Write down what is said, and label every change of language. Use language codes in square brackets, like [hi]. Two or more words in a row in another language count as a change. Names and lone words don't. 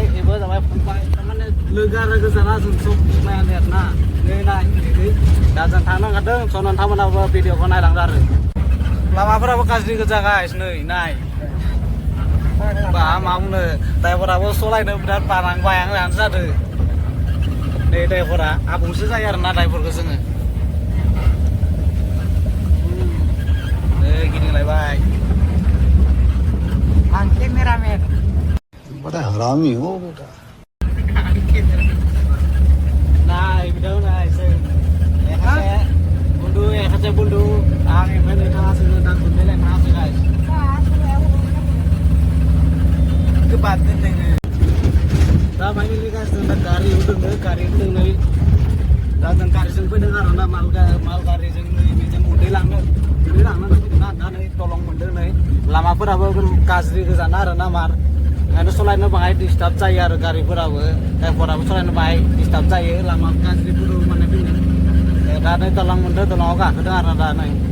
[brx] बेबो जाबाय फंबाय थारमाने लोगो आरो गोजाना जों सब नायानो आरो ना नै नाय दा जों थांनो ओंखारदों स' नोंथांमोनाबो भिडिअखौ नायलांदो आरो लामाफोराबो गाज्रि गोजा गाइस नै नाय बा मा बुंनो ड्राइभाराबो सलायनो बिराद बायांनो जादों नै ड्राइभारा आबुंसो जायो आरो ना ड्राइभारखौ जोङो नै गिदिंलायबाय आं केमेरामेन [hi] बड़ा हरामी हो बेटा [brx] नाय बिदाव नाय जों एखासे बुन्दु आं एमफ्राय नोंथाङासो दा गुन्दै लायनो थाङासै गाइस गोबाद दोनदों दा फाइनेलि गाइस जों दा गारि होदों नै दा जों गारिजों फैदों आरो ना माल गारिजों नै बेजों गुन्दै लांनानै फैदों ना दा नै दलं मोनदों नै लामाफोराबो गाज्रि गोजाना आरो ना मार ओंखायनो सलायनो बाहाय डिस्टार्ब जायो आरो गारिफोराबो ड्राइभाराबो सलायनो बाहाय डिस्टार्ब जायो लामा गाज्रिफोराव माने फैनो दा नै दलं मोनदों दलङाव गाखोदों आरो दा नै